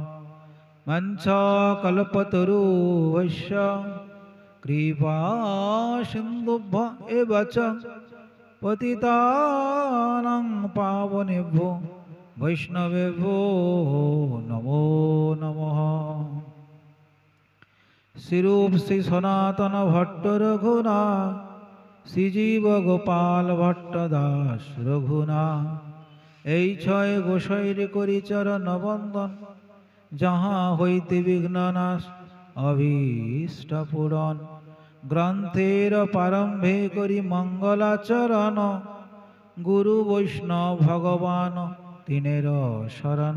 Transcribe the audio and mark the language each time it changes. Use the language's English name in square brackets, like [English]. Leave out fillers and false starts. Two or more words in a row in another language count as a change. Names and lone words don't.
[Sanskrit] वंशाकल्पतरुभ्यश्च कृपा सिन्धुभ्य एव च पतितानां पावनेभ्यो वैष्णवेभ्यो नमो नमः। [Bangla] श्रीरूप श्री सनातन भट्ट रघुनाथ, श्रीजीव गोपाल भट्ट दास रघुनाथ, এই ছয় গোসাইর করি চরণ বন্দন, যাহা হইতে বিঘ্ননাশ অভীষ্ট পূরণ। গ্রন্থের প্রারম্ভে করি মঙ্গলাচরণ, গুরু বৈষ্ণব ভগবান তিনের শরণ।